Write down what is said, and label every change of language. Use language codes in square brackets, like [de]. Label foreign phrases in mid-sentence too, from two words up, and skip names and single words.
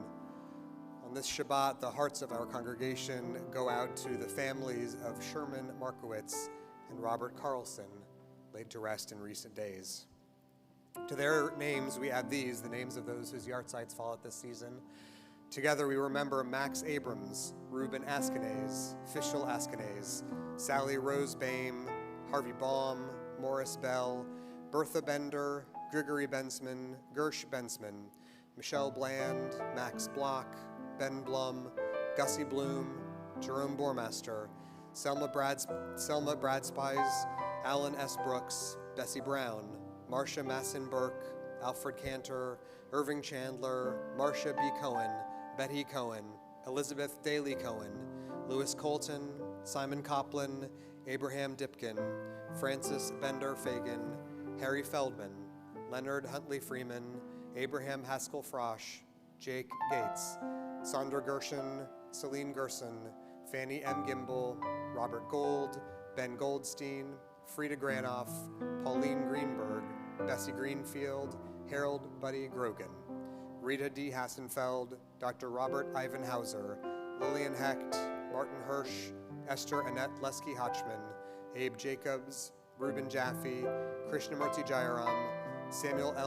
[en] On this Shabbat, the hearts of our congregation go out to the families of Sherman Markowitz and Robert Carlson, laid to rest in recent days. To their names, we add these, the names of those whose yahrzeits fall at this season. Together we remember Max Abrams, Reuben Askenaz, Fischel Askenaz, Sally Rose Boehm, Harvey Baum, Morris Bell, Bertha Bender, Grigory Bensman, Gersh Bensman, Michelle Bland, Max Block, Ben Blum, Gussie Bloom, Jerome Bormaster, Selma Bradspies, Alan S. Brooks, Bessie Brown, Marcia Masson Burke, Alfred Cantor, Irving Chandler, Marcia B. Cohen, Betty Cohen, Elizabeth Daly Cohen, Louis Colton, Simon Copland, Abraham Dipkin, Francis Bender Fagan, Harry Feldman, Leonard Huntley Freeman, Abraham Haskell Frosch, Jake Gates, Sandra Gershon, Celine Gerson, Fanny M. Gimbel, Robert Gold, Ben Goldstein, Frida Granoff, Pauline Greenberg, Bessie Greenfield, Harold Buddy Grogan, Rita D. Hassenfeld, Dr. Robert Ivanhauser, Lillian Hecht, Martin Hirsch, Esther Annette Lesky Hotchman, Abe Jacobs, Reuben Jaffe, Krishnamurti Jayaram, Samuel L.